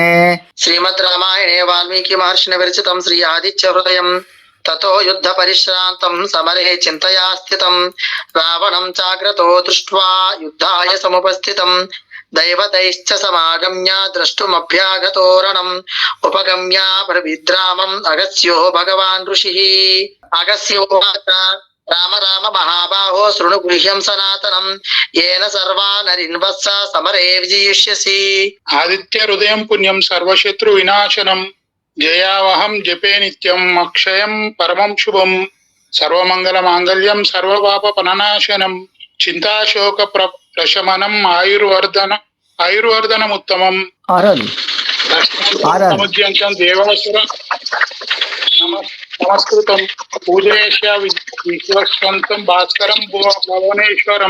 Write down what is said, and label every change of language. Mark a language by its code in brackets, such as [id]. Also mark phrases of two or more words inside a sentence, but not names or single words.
[sa] श्रीमद् रामायणे वाल्मीकि महर्षिणा विरचितं श्री आदित्य हृदयं ततो युद्ध परिश्रान्तं समरे चिन्तया स्थितं रावणं चाग्रतो दृष्ट्वा युद्धाय समुपस्थितं दैवतैश्च समागम्य द्रष्टुमभ्यागतोरणम् उपगम्य ब्रवीद्रामम् अगस्यो भगवान् ऋषिः अगस्यो राम राम महाबाहो शृणु गुह्यं सनातनम् येन सर्वा नरिन्वत्स समरे विजयिष्यसि। ఆదిత్య హృదయం పుణ్యం సర్వశత్రు వినాశనం జయావహం జపే నిత్యం అక్షయం పరమం శుభం సర్వమంగళ మాంగళ్యం సర్వపాప పననాశనం చింతాశోక ప్రశమనం ఆయుర్వర్ధనముత్తమం సముద్యంతం దేవాసుర నమస్కృతం పూజయేష విశ్వస్వంతం భాస్కరం భువనేశ్వరం.